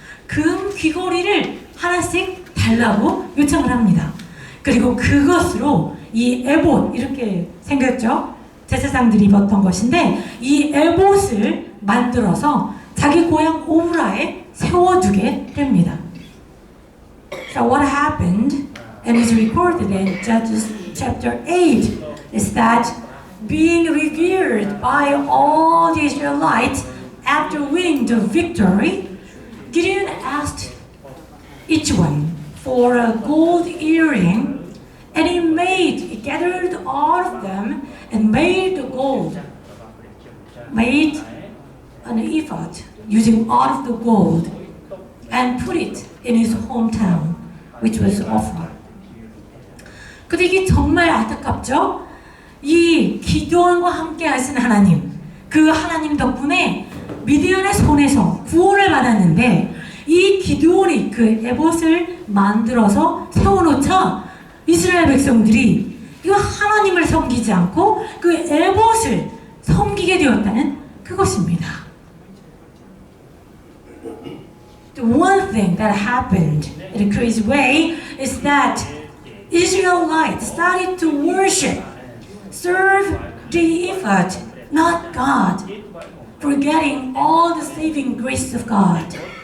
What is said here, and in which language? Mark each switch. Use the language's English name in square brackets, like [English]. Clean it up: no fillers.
[Korean] 금 귀걸이를 하나씩 달라고 요청을 합니다. 그리고 그것으로 이 에봇, 이렇게 생겼죠? 제사장들이 입었던 것인데 이 에봇을 만들어서 자기 고향 오브라에 세워두게 됩니다. [English] So what happened, and is recorded in Judges chapter 8, is that being revered by all the Israelites after winning the victory, Gideon asked each one for a gold earring, and he gathered all of them and made the gold, made an ephod using all of the gold and put it in his hometown, which was Ophrah. [Korean] 근데 이게 정말 안타깝죠? 이 기드온과 함께 하신 하나님, 그 하나님 덕분에 미디안의 손에서 구원을 받았는데 이 기드온이 그 에봇을 만들어서 세워놓자 이스라엘 백성들이 이 하나님을 섬기지 않고 그 에봇을 섬기게 되었다는 그것입니다. [English] The one thing that happened in a crazy way is that Israelites started to worship, serve the ephod, not God, forgetting all the saving grace of God.